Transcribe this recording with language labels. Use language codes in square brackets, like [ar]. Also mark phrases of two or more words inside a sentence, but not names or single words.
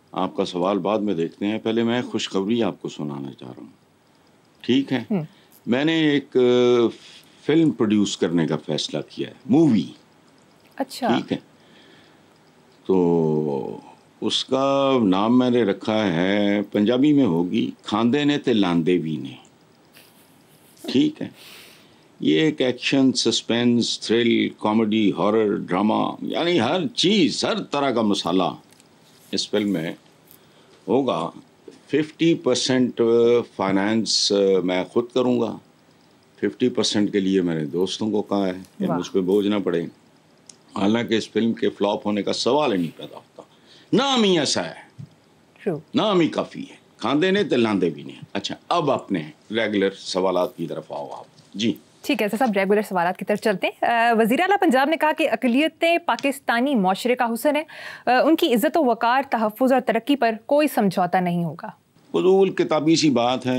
[ur] آپ کا سوال بعد میں دیکھتے ہیں. پہلے میں خوشخبری آپ کو سنانا چاہ رہا ہوں. ٹھیک ہے؟ میں نے ایک فلم پروڈیوس کرنے کا فیصلہ کیا ہے, مووی. اچھا. ٹھیک ہے, تو اس کا نام میں نے رکھا ہے, پنجابی میں ہوگی, [pa] کھاندے نے تے لاندے بھی نے. [ur] ٹھیک ہے, یہ ایک ایکشن, سسپینس, تھرل, کامیڈی, ہارر, ڈرامہ, یعنی ہر چیز, ہر طرح کا مسالہ اس فلم میں ہوگا. 50% فائنانس میں خود کروں گا, 50% کے لیے میں نے دوستوں کو کہا ہے کہ مجھ پہ بوجھ نہ پڑے. حالانکہ اس فلم کے فلاپ ہونے کا سوال ہی نہیں پیدا ہوتا. نام ہی ایسا ہے, نام ہی کافی ہے, [pa] کھاندے نے تے لاندے بھی نہیں. [ur] اچھا, اب اپنے ریگولر سوالات کی طرف آؤ آپ. جی ٹھیک ہے, تو سب ریگولر سوالات کی طرف چلتے ہیں. وزیر اعلیٰ پنجاب نے کہا کہ اقلیتیں پاکستانی معاشرے کا حسن ہے, ان کی عزت و وقار, تحفظ اور ترقی پر کوئی سمجھوتا نہیں ہوگا. فضول کتابی سی بات ہے.